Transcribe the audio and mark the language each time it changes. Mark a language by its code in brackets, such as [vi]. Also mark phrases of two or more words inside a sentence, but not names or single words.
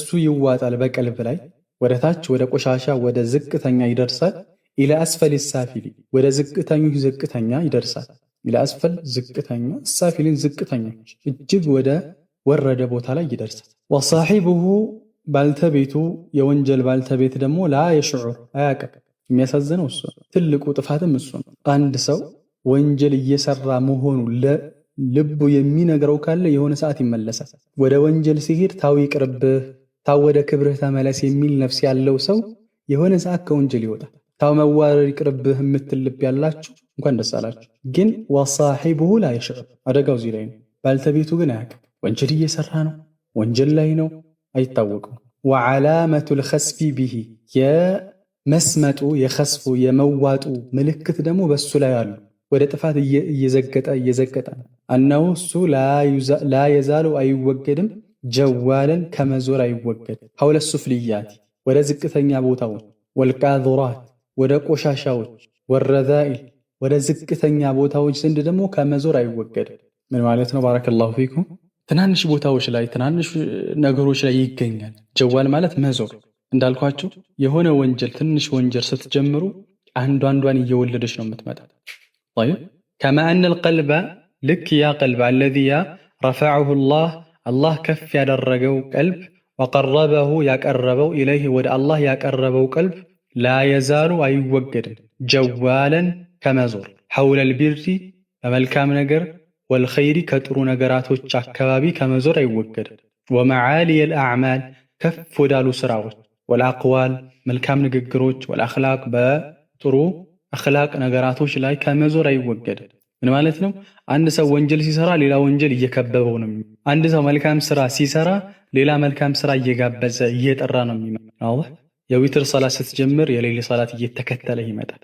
[am] ይዋጣል በቀልብ ላይ ወደ ታች ወደ ቆሻሻ ወደ ዝቅተኛ ይደርሳል [ar] إلى أسفل السافل [am] ወደ ዝቅተኛው ዝቅተኛ ይደርሳል [ar] إلى أسفل [am] ዝቅተኛ السافلين ዝቅተኞች እጅግ ወደ ወረደ ቦታ ላይ ይደርሳል وصاحبه ባልተቤቱ የወንጀል ባልተቤት ደግሞ [ar] لا يشعر [am] አያውቅም የሚያሳዝነው እሱ ትልቁ ጥፋትም እሱ ነው አንድ ሰው ወንጀል እየሰራ መሆኑ ልቡ የሚነግረው ካለ የሆነ ሰዓት ይመለሳል ወደ ወንጀል ሲሄድ ታው ይቅርብህ ታው ወደ ክብርህ ተመለስ የሚል ነፍስ ያለው ሰው የሆነ ሰዓት ከወንጀል ይወጣል ታው መዋረድ ይቅርብህ የምትል ልብ ያላችሁ እንኳን ደስ አላችሁ ግን [ar] وصاحبه لا يشعر [am] አደጋው እዚህ ላይ ነው ባልተቤቱ ግን አያውቅም ወንጀል እየሰራ ነው ወንጀል ላይ ነው አይታወቅም [ar] وعلامة الخسف به [am] የመስመጡ የخسፉ የመዋጡ ምልክት ደግሞ በሱ ላይ አሉ ወደ ጥፋት እየዘቀጠ أنه እሱ [ar] لا يزال [am] አይወገድም ጀዋለን ከመዞር አይወገድ [ar] حول السفليات [am] ወደ ዝቅተኛ ቦታዎች والقاذورات ወደ ቆሻሻዎች والرذائل ወደ ዝቅተኛ ቦታዎች ዘንድ ደግሞ ከመዞር አይወገድ ምን ማለት ነው [ar] بارك الله فيكم [am] ትናንሽ ቦታዎች ላይ ትናንሽ ነገሮች ላይ ይገኛል ጀዋል ማለት መዞር እንዳልኳችሁ የሆነ ወንጀል ትንሽ ወንጀል ስትጀምሩ አንዷን እየወለደች ነው የምትመጣው [ar] طيب كما ان القلب لك يا قلب الذي رفعه الله كف [am] ያደረገው ቀልብ وقربه ያቀረበው ኢለይህ ወደ አላህ ያቀረበው ቀልብ [ar] لا يزال [am] አይወገድም ጀዋለን ከመዞር [ar] حول البر [am] በመልካም ነገር والخير ከጥሩ ነገራቶች አካባቢ ከመዞር አይወገድም [ar] ومعالي الاعمال [am] ከፍ ወዳሉ ስራዎች والأقوال መልካም ንግግሮች والأخلاق በጥሩ አኽላቅ ነገራቶች ላይ ከመዞር አይወገድም ምን ማለት ነው አንድ ሰው ወንጀል ሲሰራ ሌላ ወንጀል እየከበበው ነው አንድ ሰው መልካም ስራ ሲሰራ ሌላ መልካም ስራ እየጋበዘ እየጠራ ነው የሚመጣው የዊትር ሶላት ስትጀምር የሌሊት ሶላት እየተከተለ ይመጣል